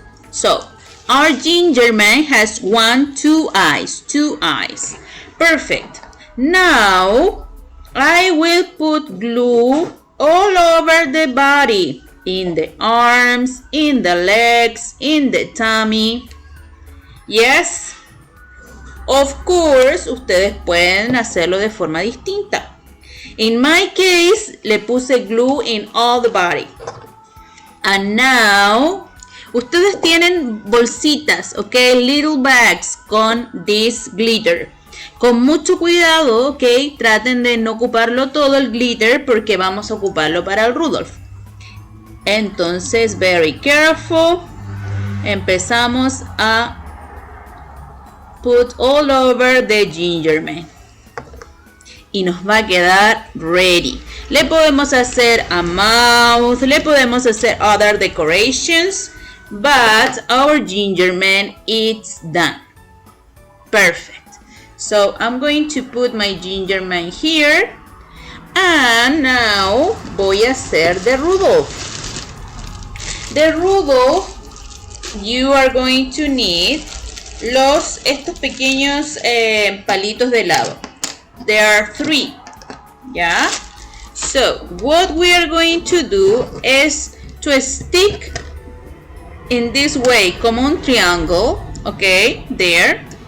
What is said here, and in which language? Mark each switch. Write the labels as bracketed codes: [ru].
[en] So our ginger man has two eyes. Perfect. Now I will put glue all over the body, in the arms, in the legs, in the tummy. Yes. Of course, [es] ustedes pueden hacerlo de forma distinta. [en] In my case, [es] le puse [en] glue in all the body. And now, [es] ustedes tienen bolsitas, [en] okay, little bags [es] con [en] this glitter. [es] Con mucho cuidado, ok, traten de no ocuparlo todo el glitter porque vamos a ocuparlo para el Rudolph. Entonces, [en] very careful. [es] Empezamos a [en] put all over the ginger man. [es] Y nos va a quedar [en] ready. [es] Le podemos hacer [en] a mouth, [es] le podemos hacer [en] other decorations, but our ginger man is done. Perfect. So I'm going to put my ginger man here. And now [es] voy a hacer [en] the Rudolph. The Rudolph, you are going to need [es] estos pequeños palitos de helado. [en] There are 3, yeah? So what we are going to do is to stick in this way [es] como un triángulo, [en] okay, there.